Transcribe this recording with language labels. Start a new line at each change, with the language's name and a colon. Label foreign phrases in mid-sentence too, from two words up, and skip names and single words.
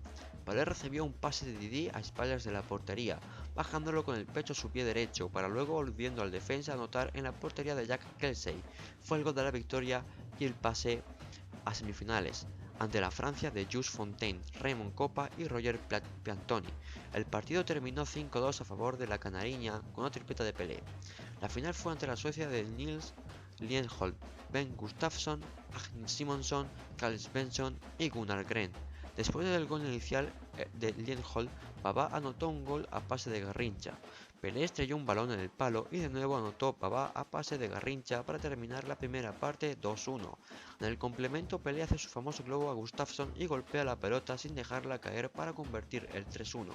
Spanish: Pelé recibió un pase de Didi a espaldas de la portería, bajándolo con el pecho a su pie derecho, para luego volviendo al defensa a anotar en la portería de Jack Kelsey. Fue el gol de la victoria y el pase a semifinales, ante la Francia de Jules Fontaine, Raymond Kopa y Roger Piantoni. El partido terminó 5-2 a favor de la Canariña con una tripleta de Pelé. La final fue ante la Suecia de Nils Lienhold, Ben Gustafsson, Agnes Simonsson, Carl Svensson y Gunnar Gren. Después del gol inicial de Lienhold, Babá anotó un gol a pase de Garrincha. Pelé estrelló un balón en el palo y de nuevo anotó Babá a pase de Garrincha para terminar la primera parte 2-1. En el complemento, Pelé hace su famoso globo a Gustafsson y golpea la pelota sin dejarla caer para convertir el 3-1.